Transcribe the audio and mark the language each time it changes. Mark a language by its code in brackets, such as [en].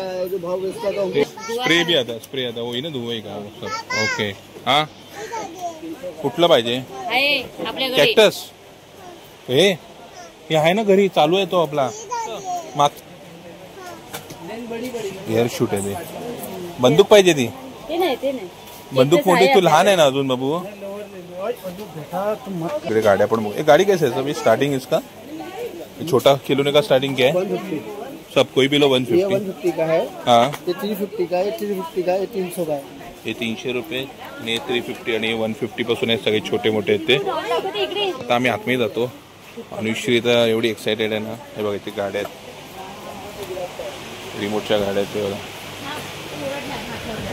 [hi] Spray भी आता, spray आता वही ना धुवाई का सब. [mr] ओके. हा कुठला पाहिजे? कॅक्टस हे आहे ना घरी, चालू आहे तो आपला. माग एअर शूट आहे ते. बंदूक पाहिजे ती. बंदूक मोठी. तू लहान आहे ना अजून बाबू. इकडे गाड्या पण. [hi] एक गाड़ी कैसे है अभी स्टार्टिंग इसका? छोटा खिलौने का स्टार्टिंग क्या है? सब कोई भी लो 150 का है. हाँ, ये 350 का है, 350 का है, 300 का है. [mr] हे 300 रुपये, 350 आणि 150 पासून आहेत सगळे छोटे मोठे आहेत ते. आता आम्ही आतमध्ये जातो. अनुश्री तर एवढी एक्सायटेड आहे ना. हे बघा इथे गाड्या आहेत, रिमोटच्या गाड्या आहेत.